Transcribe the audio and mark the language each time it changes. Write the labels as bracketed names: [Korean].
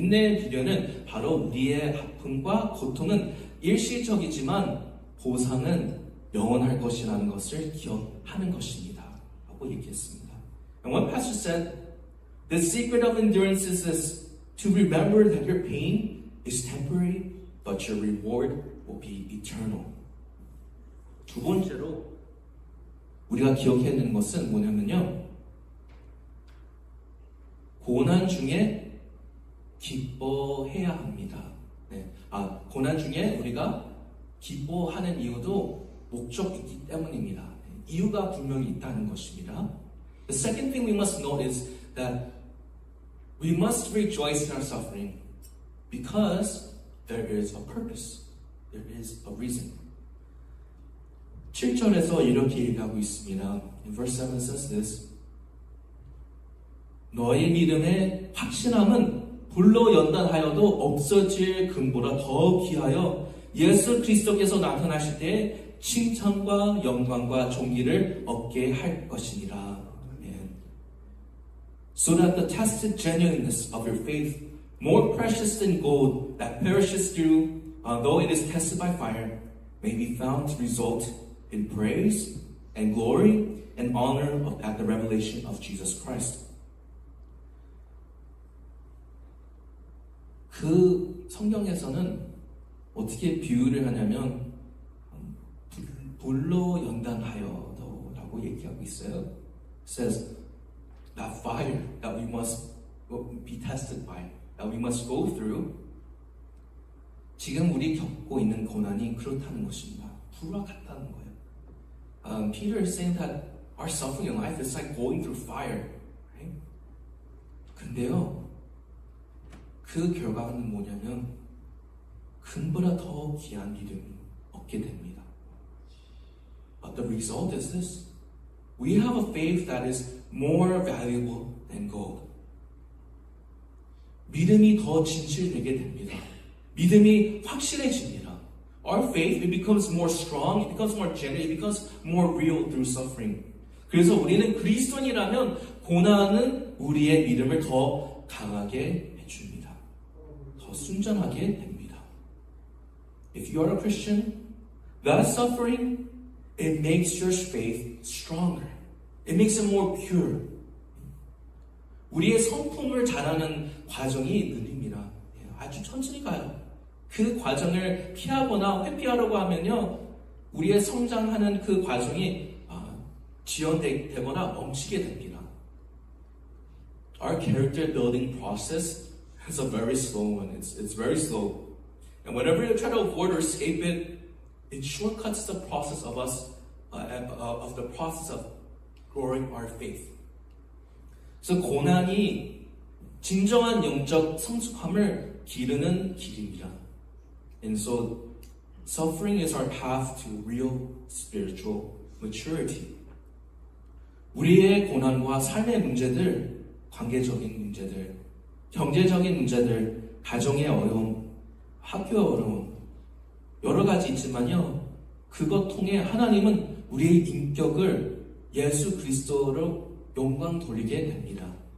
[Korean] 인내의 비결은 바로 우리의 아픔과 고통은 일시적이지만 보상은 영원할 것이라는 것을 기억하는 것입니다. 라고 얘기했습니다. [English] And one pastor said, the secret of endurance is to remember that your pain is temporary, but your reward will be eternal. [Korean] 두 번째로 우리가 기억해야 되는 것은 뭐냐면요, 고난 중에 기뻐해야 합니다. 고난 중에 우리가 기뻐하는 이유도 목적이 있기 때문입니다. 이유가 분명히 있다는 것입니다. [English] The second thing we must note is that we must rejoice in our suffering because there is a purpose. There is a reason. [Korean] 7절에서 이렇게 얘기하고 있습니다. [English] In verse 7 says this. [Korean] 너의 믿음의 확신함은 불로 연단하여도 없어질 금보다 더 귀하여 예수 그리스도께서 나타나실 때 칭찬과 영광과 존귀를 얻게 할 것이니라. [English] So that the tested genuineness of your faith, more precious than gold that perishes through, though it is tested by fire, may be found to result in praise and glory and honor at the revelation of Jesus Christ. [Korean] 그 성경에서는 어떻게 비유를 하냐면 불로 연단하여도라고 얘기하고 있어요. [English] It says that fire that we must be tested by, that we must go through. [Korean] 지금 우리 겪고 있는 고난이 그렇다는 것입니다. 불과 같다는 거예요. [English] Peter is saying that our suffering in life is like going through fire. Right? [Korean] 근데요, 그 결과는 뭐냐면 금보다 더 귀한 믿음을 얻게 됩니다. [English] But the result is this. We have a faith that is more valuable than gold. [Korean] 믿음이 더 진실되게 됩니다. 믿음이 확실해집니다. [English] Our faith, it becomes more strong, it becomes more genuine, it becomes more real through suffering. [Korean] 그래서 우리는 그리스도인이라면 고난은 우리의 믿음을 더 강하게 해줍니다. 더 순전하게 됩니다. [English] If you are a Christian, that suffering, it makes your faith stronger. It makes it more pure. [Korean] 우리의 성품을 자라는 과정이 느립니다. 아주 천천히 가요. 그 과정을 피하거나 회피하려고 하면요, 우리의 성장하는 그 과정이 지연되거나 멈추게 됩니다. [English] Our character building process is a very slow one. It's very slow. And whenever you try to avoid or escape it, it shortcuts the process of us, of the process of growing our faith. [Korean] 그래서 고난이 진정한 영적 성숙함을 기르는 길입니다. [English] And so, suffering is our path to real spiritual maturity. [Korean] 우리의 고난과 삶의 문제들, 관계적인 문제들, 경제적인 문제들, 가정의 어려움, 학교의 어려움, 여러 가지 있지만요, 그것 통해 하나님은 우리의 인격을 예수 그리스도로 영광 돌리게 됩니다.